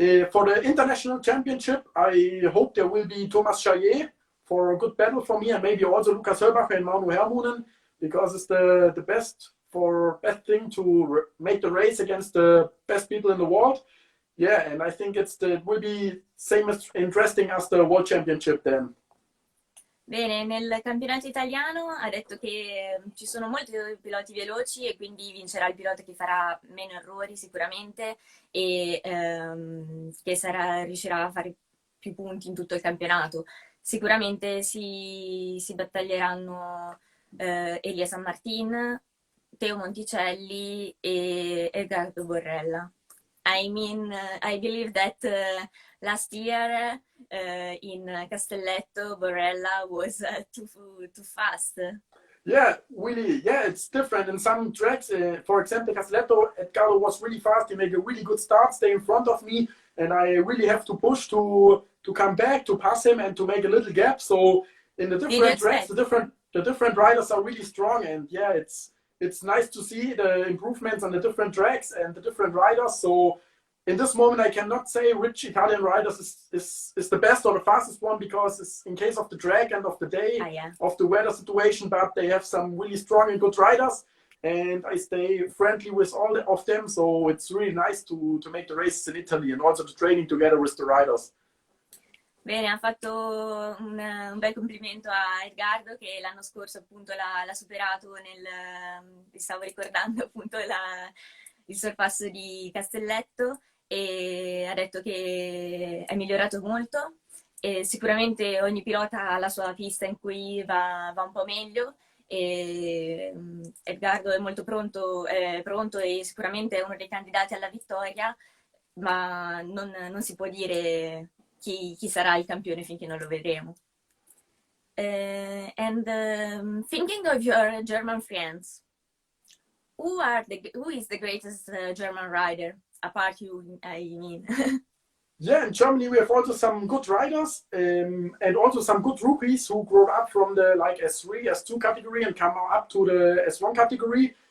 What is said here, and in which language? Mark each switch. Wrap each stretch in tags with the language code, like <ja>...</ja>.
<en>For the international championship, I hope there will be Thomas Chaillet for a good battle for me, and maybe also Lukas Höllbacher and Manu Hermunen, because it's the best thing to make the race against the best people in the world. Yeah, and I think it will be same as interesting as the World Championship then.</en> <it>Bene, nel campionato italiano ha detto che ci sono molti piloti veloci e quindi vincerà il pilota che farà meno errori sicuramente e che riuscirà a fare più punti in tutto il campionato. Sicuramente si battaglieranno Elia San Martin, Teo Monticelli e Edgardo Borrella.</it> <en>I mean, I believe that last year in Castelletto, Borrella was too fast. Yeah, really. Yeah, it's different in some tracks. For example, Castelletto, Edgardo was really fast. He made a really good start, stay in front of me, and I really have to push to come back, to pass him, and to make a little gap. So in the different tracks, the different riders are really strong, and yeah, it's nice to see the improvements on the different tracks and the different riders. So in this moment, I cannot say which Italian riders is the best or the fastest one because it's in case of the track and of the day, of the weather situation, but they have some really strong and good riders. And I stay friendly with all of them, so it's really nice to make the races in Italy and also the training together with the riders.</en> <it>Bene, ha fatto un bel complimento a Edgardo che l'anno scorso appunto l'ha superato vi stavo ricordando appunto il sorpasso di Castelletto e ha detto che è migliorato molto e sicuramente ogni pilota ha la sua pista in cui va un po' meglio e Edgardo è molto pronto e sicuramente è uno dei candidati alla vittoria, ma non si può dire chi sarà il campione finché non lo vedremo.</it> <en>And thinking of your German friends, who is the greatest German rider apart you? I mean. Yeah, in Germany we have also some good riders and also some good rookies who grow up from the like S3, S2 category and come up to the S1 category.</en>